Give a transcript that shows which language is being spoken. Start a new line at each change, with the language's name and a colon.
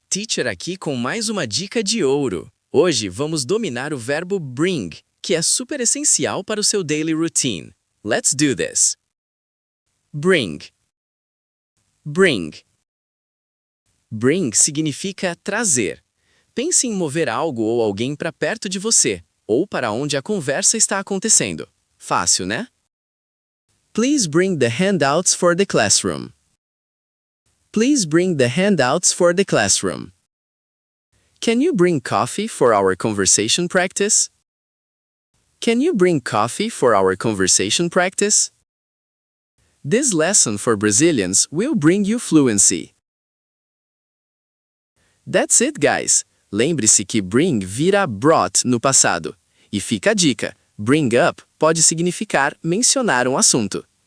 Portuguese: Teacher aqui com mais uma dica de ouro. Hoje vamos dominar o verbo bring, que é super essencial para o seu
English: daily routine. Let's do this! Bring. Bring.
Portuguese: Bring significa trazer. Pense em mover algo ou alguém para perto de você, ou para onde a conversa está acontecendo. Fácil, né?
English: Please bring the handouts for the classroom. Please bring the handouts for the classroom. Can you bring coffee for our conversation practice? Can you bring coffee for our conversation practice? This lesson for Brazilians will bring you fluency. That's it, guys!
Portuguese: Lembre-se que bring vira brought no passado. E fica a dica, bring up pode significar mencionar um assunto.